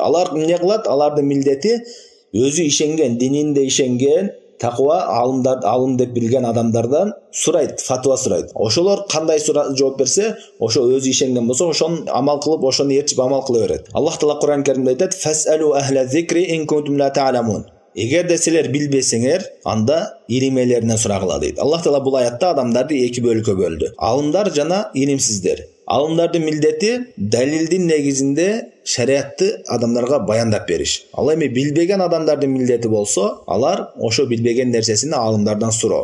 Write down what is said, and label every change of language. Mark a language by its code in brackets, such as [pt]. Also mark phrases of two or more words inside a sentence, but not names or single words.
[ky] Алар эмне кылат? Алардын милдети өзү ишенген, дининде ишенген, таква алым деп билген адамдардан сурайт, фатва сурайт. Ошолор кандай жооп берсе, ошо өзү ишенген болсо, ошону амал кылып, ошону ээрчип амал кыла берет. Аллах Таала Куран Керимде айтат: [ar] "فاسألوا أهل الذكر إن كنتم لا تعلمون." [ky] Эгерде силер билбесеңер, анда илим ээлеринен сурагыла дейт. Аллах Таала бул аятта адамдарды 2 бөлүккө бөлдү. Алымдар жана илимсиздер. Алымдардын милдети далилдин негизинде шариатты адамдарга баяндап бериш. Ал эми билбеген адамдардын милдети болсо, алар ошо билбеген нерсесин алымдардан суроо.